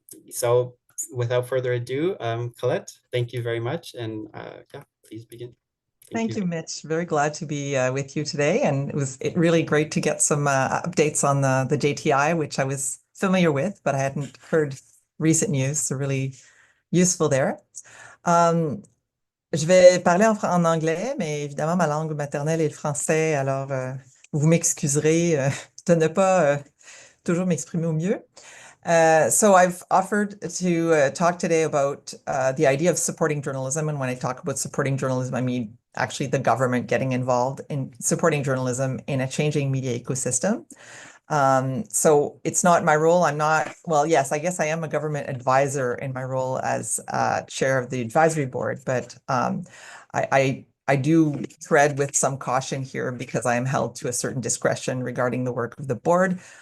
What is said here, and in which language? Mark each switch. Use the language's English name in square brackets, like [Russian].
[English] So without further ado, Colette, thank you very much. And yeah, please begin. Thank you, Mitch. Very glad to be with you today. And it was really great to get some updates on the JTI, which I was familiar with, but I hadn't heard recent news. So really useful there. [French] Je vais parler en anglais, mais évidemment, ma langue maternelle est le français. Alors, vous m'excuserez de ne pas toujours m'exprimer au mieux. [English] So I've offered to talk today about the idea of supporting journalism. And when I talk about supporting journalism, I mean actually the government getting involved in supporting journalism in a changing media ecosystem. So it's not my role. I'm not, well, yes, I guess I am a government advisor in my role as chair of the advisory board, but I do tread with some caution here because I am held to a certain discretion regarding the work of the board.